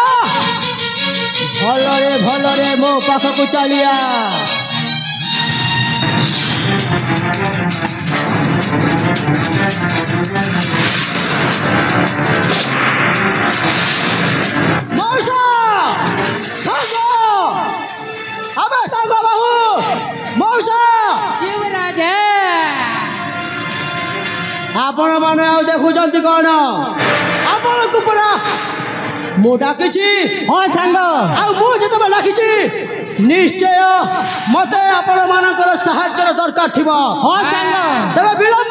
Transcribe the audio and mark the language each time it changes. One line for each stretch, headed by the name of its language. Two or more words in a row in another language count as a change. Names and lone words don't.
Odia: ଭଲରେ ମୋ ପାଖ କୋ ଚଲିଆ ମଉସା ସଙ୍ଗ ଅବେ ସଙ୍ଗ ବାହୁ ମଉସା शिवराज ଆପଣ ମାନେ ଆଉ ଦେଖୁଚନ୍ତି କଉଣ ଆପଣ କୋ ପରା ମୁ ଡାକିଛି ହଁ ସାଙ୍ଗ ଆ ମୁ ଜତବେ ଡାକିଛି ନିଶ୍ଚୟ ମତେ ଆପଣ ମାନକର ସହାୟର ଦରକାର ଥିବୋ ହଁ ସାଙ୍ଗ तबे